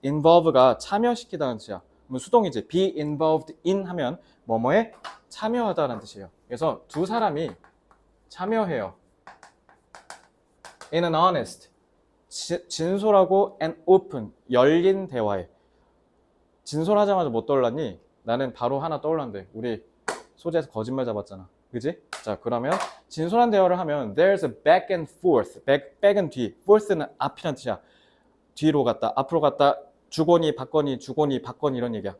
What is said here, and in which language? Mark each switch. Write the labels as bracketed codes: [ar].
[ko] involve가 참여시키다는 뜻이야. 그럼 수동이지. [en] be involved in [ko] 하면 뭐뭐에 참여하다라는 뜻이에요. 그래서 두 사람이 참여해요. [en] In an honest. [ko] 진솔하고 [en] and open. [ko] 열린 대화에. 진솔하자마자 뭐 떠올랐니? 나는 바로 하나 떠올랐는데 우리 소재에서 거짓말 잡았잖아. 그지? 자, 그러면 진솔한 대화를 하면 [en] there's a back and forth. [ko] back은 뒤, forth는 앞이란 뜻이야. 뒤로 갔다, 앞으로 갔다, 주거니 받거니 주거니 받거니 이런 얘기야.